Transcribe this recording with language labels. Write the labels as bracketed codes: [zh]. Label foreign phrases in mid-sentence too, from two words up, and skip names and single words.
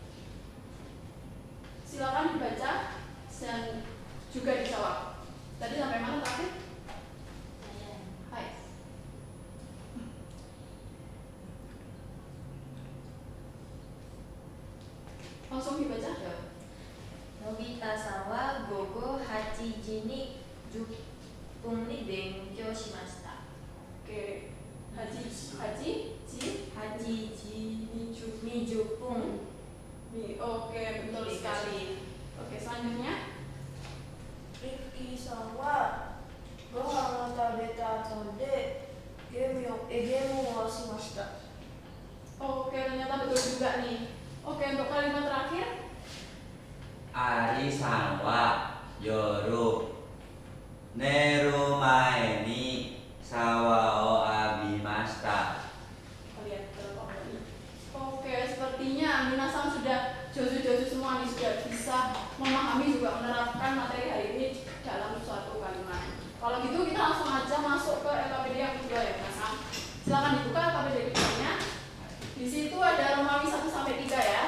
[id] Silakan dibaca dan juga dijawab. Tadi sampai mana terakhir? Hai. Langsung dibaca ya. [ja] Nobita-san は午後 8時に10分に勉強しました。 Oke. Haji ji 8時20分。 [id] Oke, betul sekali. Oke, selanjutnya. [ja] Rifki-san はご飯を食べた後でゲームをしました。 [id] Oke, ternyata betul juga nih. Oke, untuk kalimat terakhir. [ja] Ari-san は夜寝る前にシャワーを浴びました. [id] Lihat kelompok ini. Oke, sepertinya minasan sudah jojo-jojo semua nih, sudah bisa memahami juga menerapkan materi hari ini dalam suatu kalimat. Kalau gitu kita langsung aja masuk ke LKPD yang kedua ya minasan. Silakan dibuka LKPD keduanya. Di situ ada Romawi 1 sampai 3 ya.